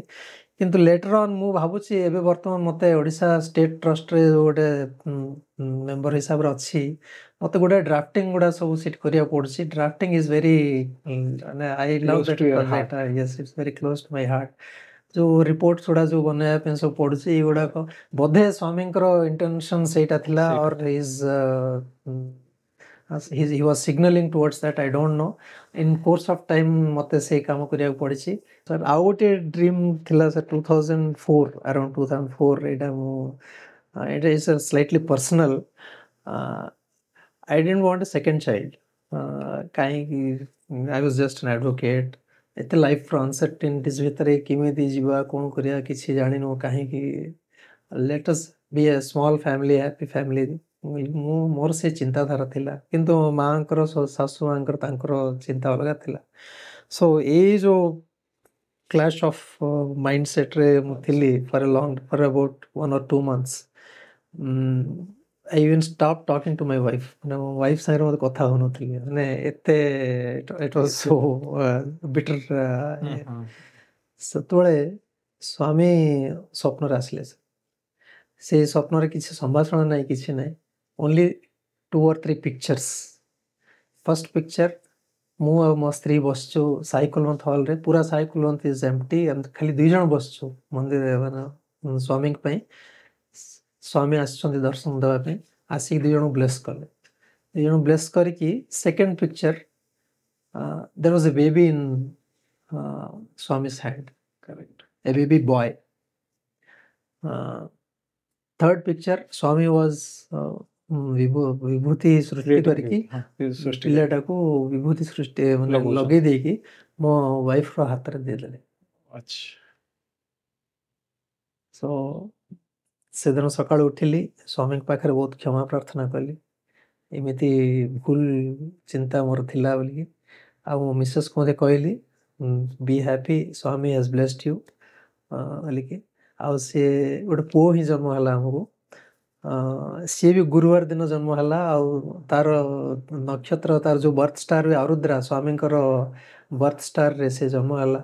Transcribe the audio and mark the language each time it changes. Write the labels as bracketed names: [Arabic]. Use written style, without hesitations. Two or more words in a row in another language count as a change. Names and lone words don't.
[Odia] କିନ୍ତୁ [English] later on [Odia] ମୁଁ ଭାବୁଛି ଏବେ ବର୍ତ୍ତମାନ ମୋତେ ଓଡ଼ିଶା ଷ୍ଟେଟ୍ ଟ୍ରଷ୍ଟରେ ଗୋଟେ ମେମ୍ବର ହିସାବରେ ଅଛି ମୋତେ ଗୋଟେ ଡ୍ରାଫ୍ଟିଂ ଗୁଡ଼ା ସବୁ ସେଠି କରିବାକୁ ପଡ଼ୁଛି। [English] drafting is very ମାନେ I love that project yes it's very close to my heart। [Odia] ଯେଉଁ ରିପୋର୍ଟସ୍ ଗୁଡ଼ା ଯେଉଁ ବନେଇବା ପାଇଁ ସବୁ ପଡ଼ୁଛି ଏଗୁଡ଼ାକ ବୋଧେ ସ୍ୱାମୀଙ୍କର ଇଣ୍ଟେନସନ୍ ସେଇଟା ଥିଲା ଅର୍ [English] he was signaling towards that I don't know in course of time [Odia] ମୋତେ ସେଇ କାମ କରିବାକୁ ପଡ଼ିଛି। ସାର୍ ଆଉ ଗୋଟେ ଡ୍ରିମ୍ ଥିଲା ସାର୍ 2004 around 2004 ଏଇଟା ମୁଁ ଏଇଟା [English] is slightly personal I didn't want a second child [Odia] କାହିଁକି [English] I was just an advocate [Odia] ଏତେ [English] life's uncertainties [Odia] ଭିତରେ କେମିତି ଯିବା କ'ଣ କରିବା କିଛି ଜାଣିନୁ କାହିଁକି [English] let us be a small family happy family [Odia] ମୁଁ ମୋର ସେ ଚିନ୍ତାଧାରା ଥିଲା କିନ୍ତୁ ମାଆଙ୍କର ଶାଶୁ ମାଆଙ୍କର ତାଙ୍କର ଚିନ୍ତା ଅଲଗା ଥିଲା। ସୋ ଏଇ ଯେଉଁ [English] class of mindset-re [Odia] ମୁଁ ଥିଲି ଫର୍ [English] about 1 or 2 months I even stopped talking to my wife [Odia] ମାନେ ମୋ ୱାଇଫ୍ ସାଙ୍ଗରେ ମୋତେ କଥା ହେଉନଥିଲି ମାନେ ଏତେ [English] it was so bitter [Odia] ସେତେବେଳେ ସ୍ୱାମୀ ସ୍ୱପ୍ନରେ ଆସିଲେ ସେ ସ୍ୱପ୍ନରେ କିଛି ସମ୍ଭାଷଣ ନାହିଁ କିଛି ନାହିଁ [English] only 2 or 3 pictures। first picture [Odia] ମୁଁ ଆଉ ମୋ ସ୍ତ୍ରୀ ବସିଛୁ ସାଇକୁଲବନ୍ତ ହଲ୍ରେ ପୁରା ସାଇକୁଲବନ୍ତ [English] is empty [Odia] ଖାଲି 2 ଜଣ ବସିଛୁ ମନ୍ଦିରରେ ମାନେ ସ୍ୱାମୀଙ୍କ ପାଇଁ ସ୍ୱାମୀ ଆସିଛନ୍ତି ଦର୍ଶନ ଦେବା ପାଇଁ ଆସିକି 2 ଜଣଙ୍କୁ ବ୍ଲେସ୍ କଲେ 2 ଜଣ ବ୍ଲେସ୍ କରିକି [English] second picture there was a baby in Swami's hand correct a baby boy। third picture Swami was [Odia] ବିଭୂତି ସୃଷ୍ଟି କରିକି ପିଲାଟାକୁ ବିଭୂତି ସୃଷ୍ଟି ମାନେ ଲଗେଇ ଦେଇକି ମୋ ୱାଇଫ୍ର ହାତରେ ଦେଇଦେଲେ। ସୋ ସେଦିନ ସକାଳୁ ଉଠିଲି ସ୍ୱାମୀଙ୍କ ପାଖରେ ବହୁତ କ୍ଷମା ପ୍ରାର୍ଥନା କଲି ଏମିତି ଭୁଲ ଚିନ୍ତା ମୋର ଥିଲା ବୋଲିକି ଆଉ ମୋ ମିସେସ୍କୁ ମୋତେ କହିଲି [English] be happy Swami has blessed you [Odia] ବୋଲିକି ଆଉ ସିଏ ଗୋଟେ ପୁଅ ହିଁ ଜନ୍ମ ହେଲା ଆମକୁ ସିଏ ବି ଗୁରୁବାର ଦିନ ଜନ୍ମ ହେଲା ଆଉ ତାର ନକ୍ଷତ୍ର ତାର ଯେଉଁ [English] birth star [Odia] ବି ଆରୁଦ୍ରା ସ୍ୱାମୀଙ୍କର [English] birth star-re [Odia] ସେ ଜନ୍ମ ହେଲା।